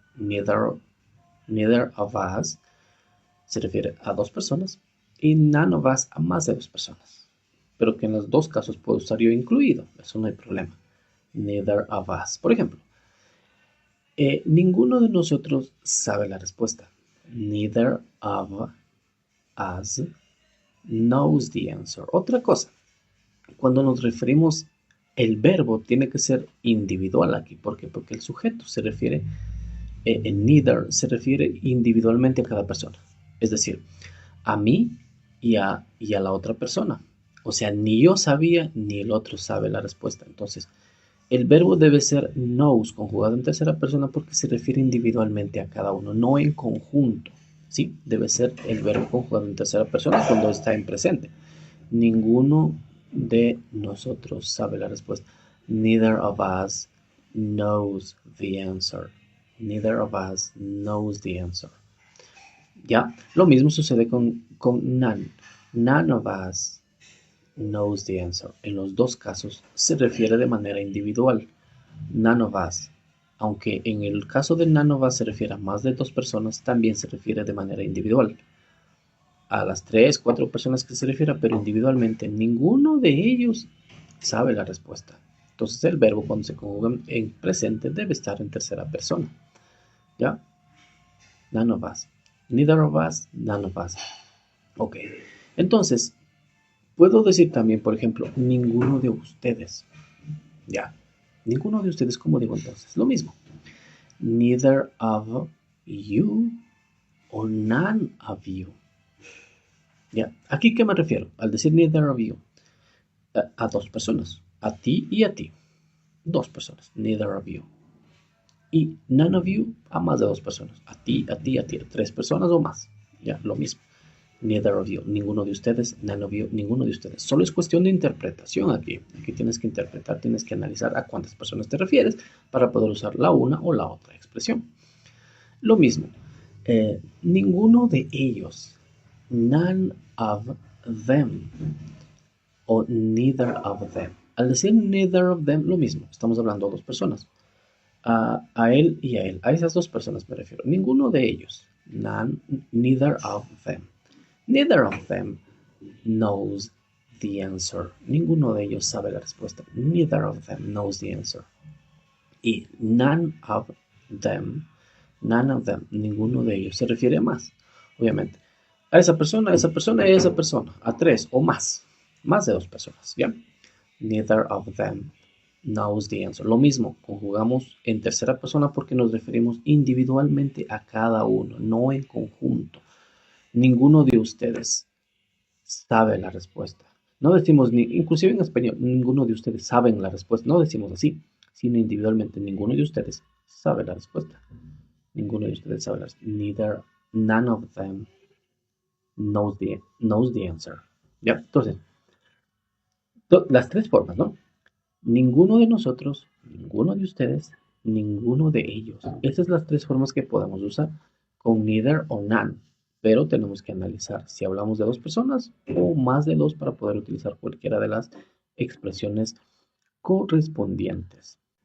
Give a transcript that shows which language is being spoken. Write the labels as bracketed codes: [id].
[en] Neither of us [es] se refiere a dos personas y [en] none of us [es] a más de dos personas. Pero que en los dos casos puedo usar yo incluido. Eso no hay problema. [en] Neither of us. [es] Por ejemplo, ninguno de nosotros sabe la respuesta. [en] Neither of us knows the answer. [es] Otra cosa, cuando nos referimos, el verbo tiene que ser individual aquí. ¿Por qué? Porque el sujeto se refiere, en neither, se refiere individualmente a cada persona. Es decir, a mí y a la otra persona. O sea, ni yo sabía ni el otro sabe la respuesta. Entonces, el verbo debe ser knows, conjugado en tercera persona, porque se refiere individualmente a cada uno, no en conjunto. ¿Sí? Debe ser el verbo conjugado en tercera persona cuando está en presente. Ninguno de nosotros sabe la respuesta. [en] Neither of us knows the answer. Neither of us knows the answer. [es] ¿Ya? Lo mismo sucede con none. [en] None of us knows the answer. [es] En los dos casos se refiere de manera individual. [en] None of us. [es] Aunque en el caso de none of us se refiere a más de dos personas, también se refiere de manera individual. A las tres, cuatro personas que se refiere, pero individualmente ninguno de ellos sabe la respuesta. Entonces el verbo cuando se conjuga en presente debe estar en tercera persona. ¿Ya? [en] None of us. Neither of us, none of us. Ok. [es] Entonces, puedo decir también, por ejemplo, ninguno de ustedes. Ya. Ninguno de ustedes, ¿cómo digo entonces? Lo mismo. [en] Neither of you or none of you. [es] ¿Ya? ¿Aquí qué me refiero? Al decir [en] neither of you. [es] A dos personas. A ti y a ti. Dos personas. [en] Neither of you. [es] Y [en] none of you [es] a más de dos personas. A ti, a ti, a ti. Tres personas o más. Ya, lo mismo. [en] Neither of you. [es] Ninguno de ustedes. [en] None of you. [es] Ninguno de ustedes. Solo es cuestión de interpretación aquí. Aquí tienes que interpretar, tienes que analizar a cuántas personas te refieres para poder usar la una o la otra expresión. Lo mismo. Ninguno de ellos. [en] None of them. O neither of them. [es] Al decir [en] neither of them, [es] lo mismo. Estamos hablando de dos personas. A él y a él. A esas dos personas me refiero. Ninguno de ellos. [en] None, neither of them. Neither of them knows the answer. [es] Ninguno de ellos sabe la respuesta. [en] Neither of them knows the answer. [es] Y [en] none of them, [es] ninguno de ellos se refiere a más, obviamente. A esa persona, a esa persona y a esa persona. A tres o más. Más de dos personas, ¿ya? [en] Neither of them knows the answer. [es] Lo mismo, conjugamos en tercera persona porque nos referimos individualmente a cada uno, no en conjunto. Ninguno de ustedes sabe la respuesta. No decimos, inclusive en español, ninguno de ustedes saben la respuesta. No decimos así, sino individualmente, ninguno de ustedes sabe la respuesta. Ninguno de ustedes sabe la respuesta. [en] None of them knows the answer. [es] ¿Ya? Entonces, las tres formas, ¿no? Ninguno de nosotros, ninguno de ustedes, ninguno de ellos. Esas son las tres formas que podemos usar con neither o none. Pero tenemos que analizar si hablamos de dos personas o más de dos para poder utilizar cualquiera de las expresiones correspondientes.